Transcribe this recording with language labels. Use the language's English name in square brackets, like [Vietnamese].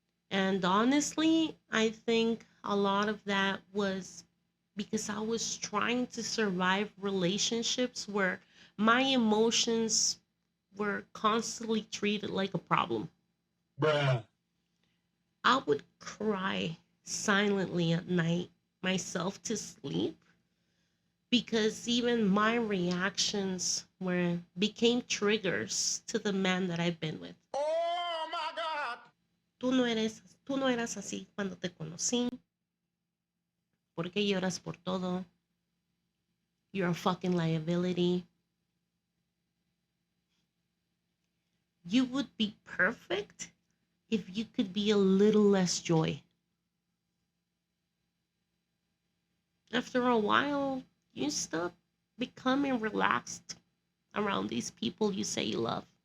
[English] And honestly, I think a lot of that was because I was trying to survive relationships where my emotions were constantly treated like a problem. Bruh. I would cry silently at night myself to sleep because even my reactions were became triggers to the man that I've been with. Oh my god. [Spanish] Tú no eras así cuando te conocí. ¿Por qué lloras por todo? [English] You're a fucking liability. You would be perfect if you could be a little less joy. After a while, you stop becoming relaxed around these people you say you love.